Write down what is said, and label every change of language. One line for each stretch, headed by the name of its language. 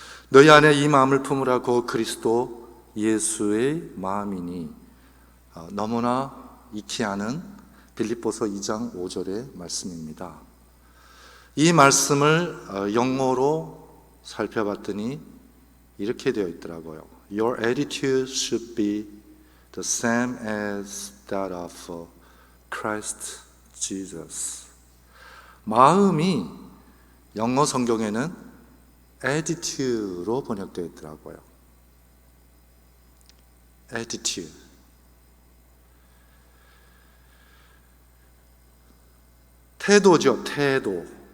Korean: 너희 안에 이 마음을 품으라 고 그리스도 예수의 마음이니 너무나 익히 아는 빌립보서 2장 5절의 말씀입니다. 이 말씀을 영어로 살펴봤더니 이렇게 되어 있더라고요.
English: Your attitude should be the same as that of Christ Jesus.
Korean: 마음이 영어 성경에는 attitude로 번역되어 있더라고요.
English: attitude.
Korean: 태도죠, 태도.